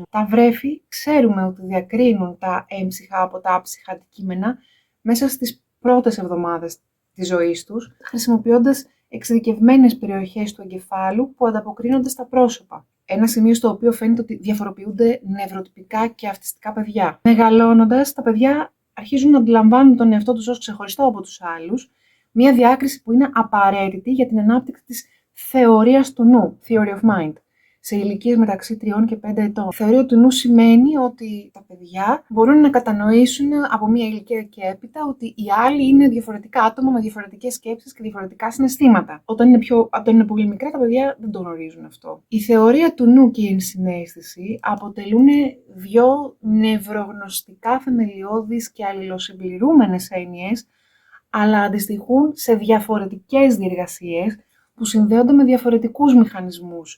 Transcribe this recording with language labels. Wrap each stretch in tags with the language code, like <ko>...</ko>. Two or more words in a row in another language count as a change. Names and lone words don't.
<el>Τα βρέφη ξέρουμε ότι διακρίνουν τα έμψυχα από τα άψυχα αντικείμενα μέσα στις πρώτες εβδομάδες της ζωής τους, χρησιμοποιώντας εξειδικευμένες περιοχές του εγκεφάλου που ανταποκρίνονται στα πρόσωπα. Ένα σημείο στο οποίο φαίνεται ότι διαφοροποιούνται νευροτυπικά και αυτιστικά παιδιά. Μεγαλώνοντας, τα παιδιά αρχίζουν να αντιλαμβάνουν τον εαυτό τους ως ξεχωριστό από τους άλλους, μια διάκριση που είναι απαραίτητη για την ανάπτυξη της θεωρίας του νου,</el> <en>theory of mind,</en> <el>σε ηλικίες μεταξύ 3 και 5 ετών. Η θεωρία του νου σημαίνει ότι τα παιδιά μπορούν να κατανοήσουν από μια ηλικία και έπειτα ότι οι άλλοι είναι διαφορετικά άτομα με διαφορετικές σκέψεις και διαφορετικά συναισθήματα. Όταν είναι πολύ μικρά, τα παιδιά δεν το γνωρίζουν αυτό. Η θεωρία του νου και η ενσυναίσθηση αποτελούν δύο νευρογνωστικά θεμελιώδεις και αλληλοσυμπληρούμενες έννοιες, αλλά αντιστοιχούν σε διαφορετικές διεργασίες που συνδέονται με διαφορετικούς μηχανισμούς.</el>